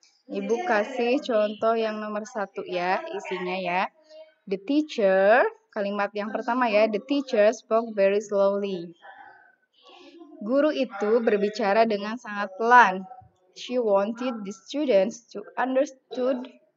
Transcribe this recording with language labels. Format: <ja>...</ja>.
<id>Ibu kasih contoh yang nomor 1 ya, isinya ya.</id> <en>The teacher,</en> <id>kalimat yang pertama ya,</id> <en>the teacher spoke very slowly.</en> <id>Guru itu berbicara dengan sangat pelan.</id> <en>She wanted the students to understood.</en>